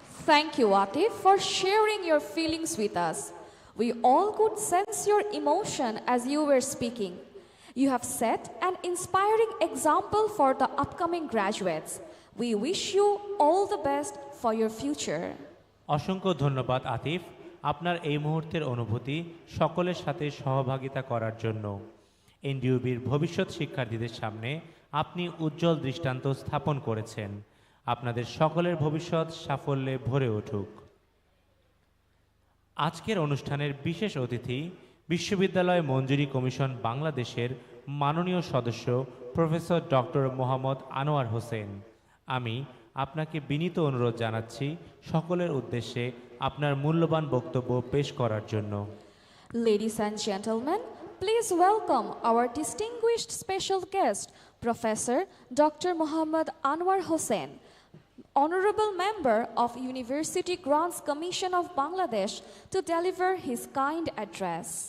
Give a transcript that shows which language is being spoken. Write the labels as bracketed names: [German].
[English] Thank you, Atif, for sharing your feelings with us. We all could sense your emotion as you were speaking. You have set an inspiring example for the upcoming graduates. We wish you all the best for your future. [Bangla] অসংখ্য ধন্যবাদ আতিফ, আপনার এই মুহূর্তের অনুভূতি সকলের সাথে সহভাগিতা করার জন্য। এনডিইউবির ভবিষ্যৎ শিক্ষার্থীদের সামনে আপনি উজ্জ্বল দৃষ্টান্ত স্থাপন করেছেন। আপনাদের সকলের ভবিষ্যৎ সাফল্যে ভরে উঠুক। আজকের অনুষ্ঠানের বিশেষ অতিথি বিশ্ববিদ্যালয় মঞ্জুরি কমিশন বাংলাদেশের মাননীয় সদস্য প্রফেসর ডক্টর মোহাম্মদ আনোয়ার হোসেন। আমি আপনাকে বিনীত অনুরোধ জানাচ্ছি সকলের উদ্দেশ্যে আপনার মূল্যবান বক্তব্য পেশ করার জন্য। [English] Ladies and gentlemen, please welcome our distinguished special guest, Professor Dr. Mohammad Anwar Hossain, Honorable Member of University Grants Commission of Bangladesh, to deliver his kind address.